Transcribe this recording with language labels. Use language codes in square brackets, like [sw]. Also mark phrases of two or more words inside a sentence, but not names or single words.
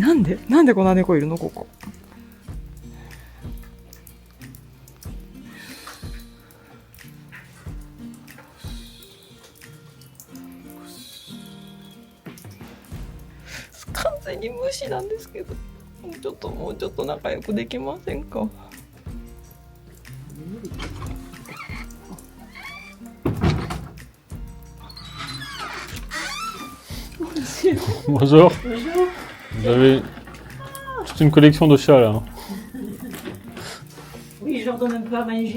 [ja] なんでこんな猫いるのここ。完全に無視なんですけど、もうちょっと仲良くできませんか。 [fr] Bonjour. Vous avez toute une collection de chats là. Oui, je leur donne un peu à manger.